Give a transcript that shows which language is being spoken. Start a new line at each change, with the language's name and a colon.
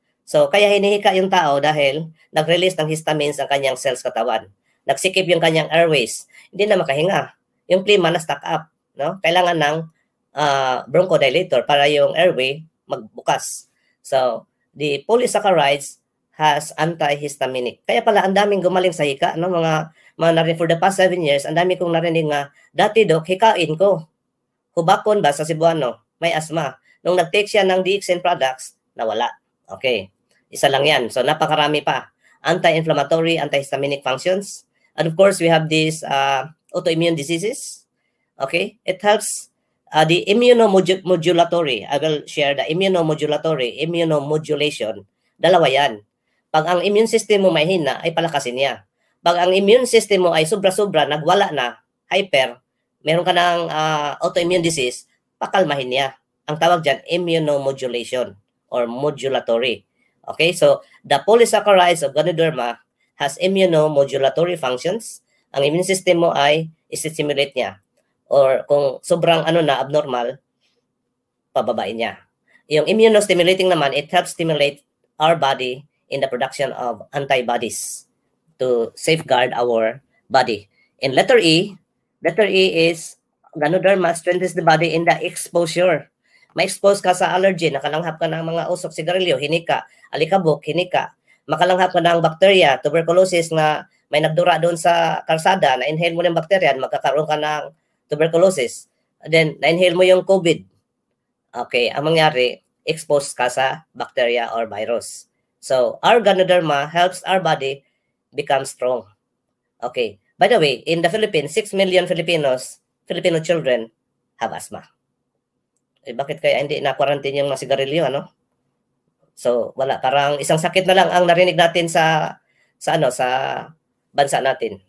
Filipino: So, kaya hinihika yung tao dahil nag-release ng histamines ang kanyang cells katawan. Nagsikip yung kanyang airways. Hindi na makahinga. Yung plima na stuck up. No? Kailangan ng bronchodilator para yung airway magbukas.
English: So, the polysaccharides has antihistaminic.
Filipino: Kaya pala, ang daming gumaling sa hika. No? Mga narinig
English: for the past 7 years,
Filipino: ang dami kong narinig nga, dati dok, hikain ko. Hubakon ba sa Cebuano? May asthma. Nung nag-take siya ng DXN products, nawala. Okay. Isa lang yan. So, napakarami pa.
English: Anti-inflammatory, antihistaminic functions. And of course, we have these autoimmune diseases. Okay. It helps the immunomodulatory. I will share the immunomodulation.
Filipino: Dalawa yan. Pag ang immune system mo may hina, ay palakasin niya. Pag ang immune system mo ay sobra-sobra, nagwala na, hyper, meron ka ng autoimmune disease, pakalmahin niya. Ang tawag dyan, immunomodulation.
English: or modulatory. Okay, so the polysaccharides of Ganoderma has immunomodulatory functions.
Filipino: Ang immune system mo ay isi-stimulate niya. Or kung sobrang abnormal, pababain niya. Yung immunostimulating naman,
English: it helps stimulate our body in the production of antibodies to safeguard our body. In letter E is Ganoderma strengthens the body in the exposure.
Filipino: Ma-expose ka sa allergen, nakalanghap ka ng mga usok, sigarilyo, hinika, alikabok, hinika, makalanghap ka ng bacteria, tuberculosis na may nagdura doon sa karsada, na-inhale mo ng bacteria, magkakaroon ka ng tuberculosis. Then, na-inhale mo yung COVID. Okay, ang mangyari, exposed ka sa bacteria or virus.
English: So, our Ganoderma helps our body become strong. Okay, by the way, in the Philippines, 6 million Filipino children have asthma.
Filipino: Eh, bakit kaya hindi na-quarantine yung mga sigarilyo, ano? So, wala. Parang isang sakit na lang ang narinig natin sa bansa natin.